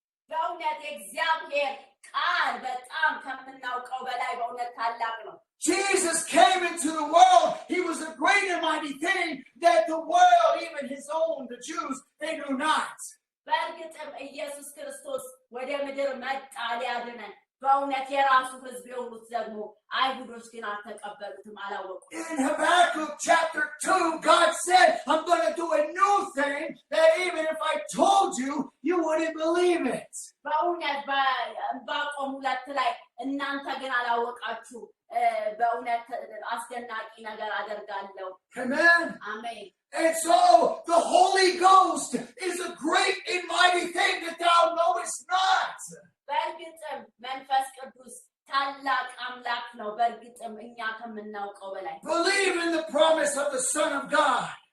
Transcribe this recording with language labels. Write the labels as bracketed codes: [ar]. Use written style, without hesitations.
[am] በእውነት የእግዚአብሔር ቃል በጣም ከምናውቀው በላይ በእውነት ታላቅ ነው [en] Jesus came into the world. He was a great and mighty thing that the world, even his own, the Jews, they knew not. [am] በእርግጥም ኢየሱስ ክርስቶስ ወደ ምድር መጣ ሊያድነን በእውነት የራሱ ሕዝብ የሆኑት ደግሞ አይሁዶች ግን አልተቀበሉትም አላወቁም [en] In Habakkuk chapter 2, God said, I'm going to do a new thing that even if I told you, you wouldn't believe it. [am] በእውነት በዕንባቆም 2 ላይ እናንተ ግን አላወቃችሁ በእውነት አስደናቂ ነገር አደርጋለሁ [en] Amen. [am] አሜን [en] And so the Holy Ghost is a great and mighty thing that thou knowest not. [am] በእርግጥም መንፈስ ቅዱስ ታላቅ አምላክ ነው በእርግጥም እኛ ከምናውቀው በላይ [en] Believe in the promise of the Son of God.